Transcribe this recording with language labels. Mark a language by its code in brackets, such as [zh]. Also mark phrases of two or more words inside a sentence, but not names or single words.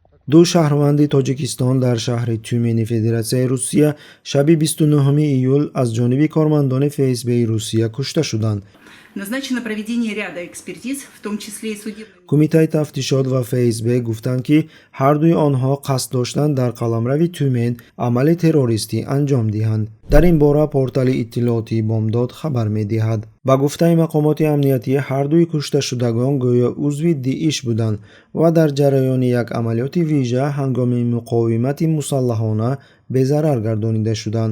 [fa] دو شهروند تاجیکستان در شهر تیومنی فدراسیای روسیه شب 29 ایول از جانب کارمندان FSB روسیه کشته شدند. [ru] Назначено проведение ряда экспертиз, в том числе и судебных. [fa] کمیته تفتیشات و FSB گفتند که هر دوی آنها قصد داشتند در قلمرو تیومن عمل تروریستی انجام دهند. در این باره پورتال اطلاعاتی بامداد خبر می‌دهد. با گفته مقامات امنیتی هر دوی کشته شدگان گویا عضو داعش بودند و در جریان یک عملیات ویژه هنگام مقاومت مسلحانه به ضرر گردانیده شدند.